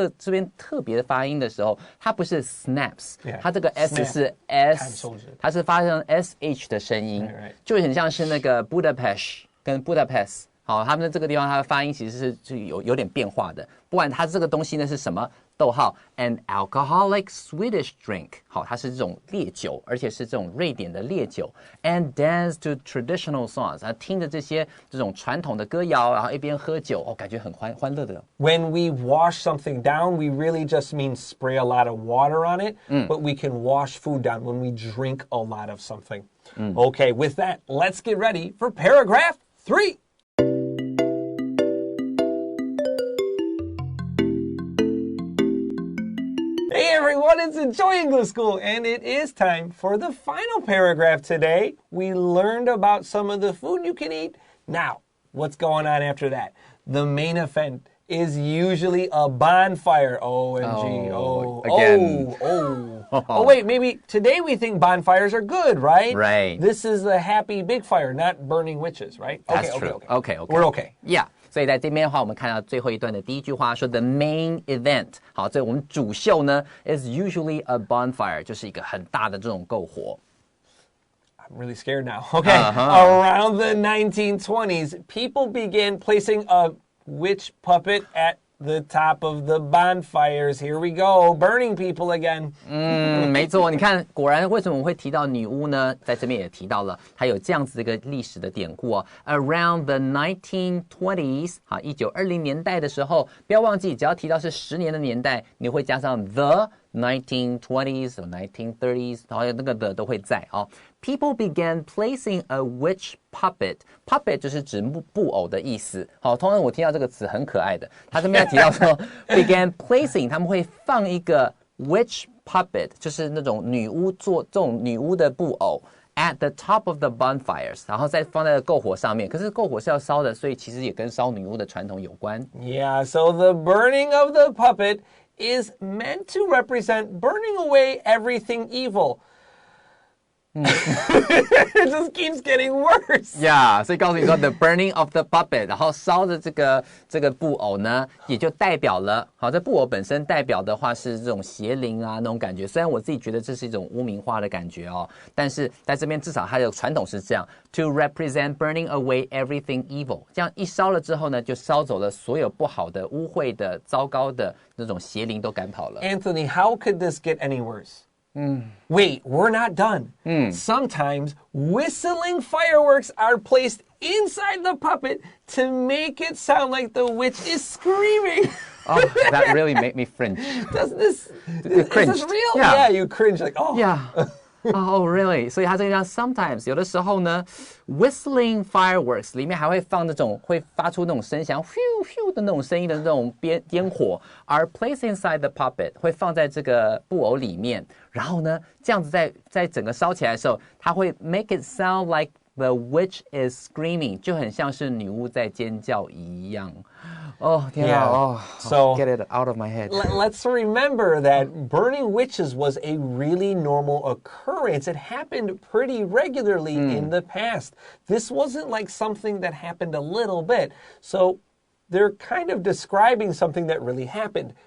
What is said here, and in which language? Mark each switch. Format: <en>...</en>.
<zh>这边特别的发音的时候它不是 snaps 它这个 s 是 s 它是发成 sh 的声音就很像是那个 Budapest 跟 Budapest好，他们的这个地方，它的发音其实是有点变化的。不管它这个东西呢是什么，逗号 ，</zh> <en>an alcoholic Swedish drink，</en> <zh>好，它是这种烈酒，而且是这种瑞典的烈酒。</zh> <en>And dance to traditional songs，</en> <zh>听着这种传统的歌谣，然后一边喝酒，感觉很欢乐的。</zh> <en>When we wash something down, we really just mean spray a lot of water on it, but we can wash food down when we drink a lot of something. Okay, with that, let's get ready for paragraph 3. Hey everyone, it's Enjoy English School, and it is time for the final paragraph today. We learned about some of the food you can eat. Now, what's going on after that? The main event is usually a bonfire. OMG. Again. Oh, wait, maybe today we think bonfires are good, right? Right. This is a happy big fire, not burning witches, right? That's true. Okay. We're okay. Yeah.</en> <zh>所以在这边的话我们看到最后一段的第一句话说</zh> <en>the main event</en> <zh>好这我们主秀呢</zh> <en>is usually a bonfire</en> <zh>就是一个很大的这种篝火</zh> <en>I'm really scared now. Okay. Around the 1920s, people began placing a witch puppet at the top of the bonfires. Here we go, burning people again.</en> <zh>没错，你看，果然为什么我会提到女巫呢？在这边也提到了，它有这样子的一个历史的典故哦。</zh> <en>Around the 1920s，</en> <zh>1920年代的时候，不要忘记，只要提到是10年的年代，你会加上</zh> <en>the 1920s or 1930s，</en> <zh>然后那个的都会在哦。</zh> <en>People began placing a witch puppet.</en> <zh>Puppet 就是指布偶的意思。好，通常我听到这个词很可爱的。他这边要提到说</zh> <en>began placing，</en> <zh>他们会放一个 witch puppet， 就是那种女巫做这种女巫的布偶。</zh> <en>At the top of the bonfires，</en> <zh>然后再放在篝火上面。可是篝火是要烧的，所以其实也跟烧女巫的传统有关。</zh> <en>Yeah, so the burning of the puppet is meant to represent burning away everything evil. It just keeps getting worse.</en> <zh>Yeah, 所以告诉你说</zh> <en>the burning of the puppet，</en> <zh>然后烧的这个布偶呢，也就代表了，好，这布偶本身代表的话是这种邪灵啊那种感觉。虽然我自己觉得这是一种污名化的感觉哦，但是在这边至少它的传统是这样 ，</zh> <en>to represent burning away everything evil。</en> <zh>这样一烧了之后呢，就烧走了所有不好的、污秽的、糟糕的那种邪灵都赶跑了。</zh> <en>Anthony, how could this get any worse? Wait, we're not done. Sometimes whistling fireworks are placed inside the puppet to make it sound like the witch is screaming. Oh, that really made me cringe. Does this cringe. Is this real? Yeah. You cringe like, oh. Yeah. Oh, really?</en> <zh>所以它这个叫 sometimes 有的时候呢</zh> <en>whistling fireworks</en> <zh>里面还会放那种会发出那种声响 phew phew 的那种声音的那种烟火</zh> <en>are placed inside the puppet</en> <zh>会放在这个布偶里面然后呢这样子在整个烧起来的时候它会</zh> <en>make it sound like the witch is screaming</en> <zh>就很像是女巫在尖叫一样</zh> <en>Oh, yeah. So get it out of my head. Let's remember that burning witches was a really normal occurrence. It happened pretty regularly in the past. This wasn't like something that happened a little bit. So they're kind of describing something that really happened.</en>